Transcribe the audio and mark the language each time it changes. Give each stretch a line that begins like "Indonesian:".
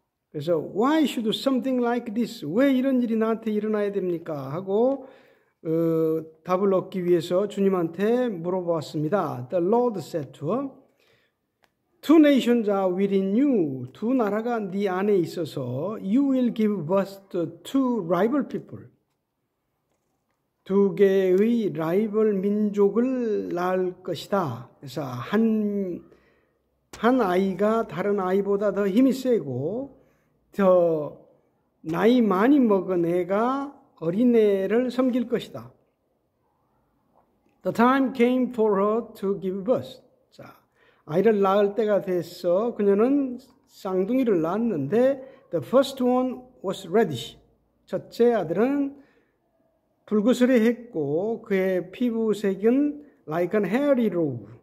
Korean: 그래서
English: why should something like this?
Korean: 왜 이런 일이 나한테 일어나야 됩니까? 하고 답을 얻기 위해서 주님한테 물어보았습니다.
English: The Lord said to her, Two nations are within you.
Korean: 두 나라가 네 안에 있어서
English: you will give birth to two rival people.
Korean: 두 개의 라이벌 민족을 낳을 것이다. 그래서 한 아이가 다른 아이보다 더 힘이 세고 더 나이 많이 먹은 애가 어린애를 섬길 것이다.
English: The time came for her to give birth.
Korean: 자, 아이를 낳을 때가 됐어. 그녀는 쌍둥이를 낳았는데
English: the first one was reddish.
Korean: 첫째 아들은 붉으스레했고 그의 피부색은
English: like an hairy robe.